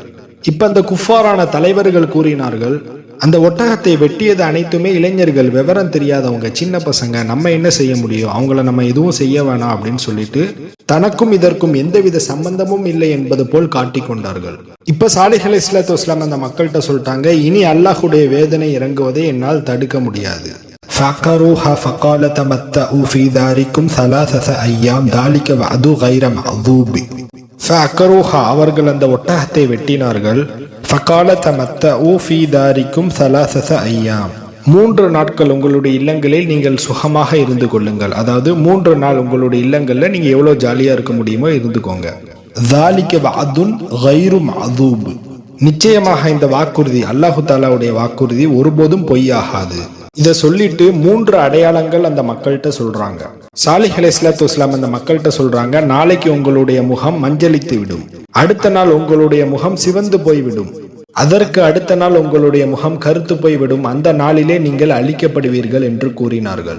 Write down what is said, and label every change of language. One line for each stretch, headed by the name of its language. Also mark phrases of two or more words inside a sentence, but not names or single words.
Tamil: இப்ப அந்த குஃபாரான தலைவர்கள் கூறினார்கள், அந்த ஒட்டகத்தை வெட்டியது அனைத்துமே இளைஞர்கள், விவரம் தெரியாதவங்க, சின்ன பசங்க, நம்ம என்ன செய்ய முடியும், அவங்கள நம்ம எதுவும் செய்ய வேணாம் அப்படின்னு சொல்லிட்டு தனக்கும் இதற்கும் எந்தவித சம்பந்தமும் இல்லை என்பது போல் காட்டி கொண்டார்கள். இப்ப சாலிஹ்
Arabic: عليه الصلاة والسلام
Tamil: அந்த மக்கள்கிட்ட சொல்லிட்டாங்க, இனி அல்லாஹ்வுடைய வேதனை இறங்குவதை என்னால் தடுக்க முடியாது.
Arabic: فعقروها فقال تمتعوا في داركم 3 أيام ذلك وعد غير مكذوب.
Tamil: فعقروها அவர்கள் அந்த ஒட்டகத்தை வெட்டினார்கள்.
Arabic: فقال تمتعوا في داركم 3 أيام
Tamil: 3 நாட்கள் உங்களுடைய இல்லங்களில் நீங்கள் சுகமாக இருந்து கொள்ளுங்கள். அதாவது 3 நாள் உங்களுடைய இல்லங்கள்ல நீங்க எவ்வளவு ஜாலியா இருக்க முடியுமோ இருந்துக்கோங்க.
Arabic: ذلك وعد غير مكذوب.
Tamil: நிச்சயமாக இந்த வாக்குறுதி, அல்லாஹு தஆலாவுடைய வாக்குறுதி ஒருபோதும் பொய்யாகாது. இதை சொல்லிட்டு 3 அடையாளங்கள் அந்த மக்கள்கிட்ட சொல்றாங்க. சாலிஹ்
Arabic: عليه الصلاة والسلام
Tamil: அந்த மக்கள்கிட்ட சொல்றாங்க, நாளைக்கு உங்களுடைய முகம் மஞ்சளித்து விடும், அடுத்த நாள் உங்களுடைய முகம் சிவந்து போய்விடும், அதற்கு அடுத்த நாள் உங்களுடைய முகம் கருத்து போய்விடும், அந்த நாளிலே நீங்கள் அழிக்கப்படுவீர்கள் என்று கூறினார்கள்.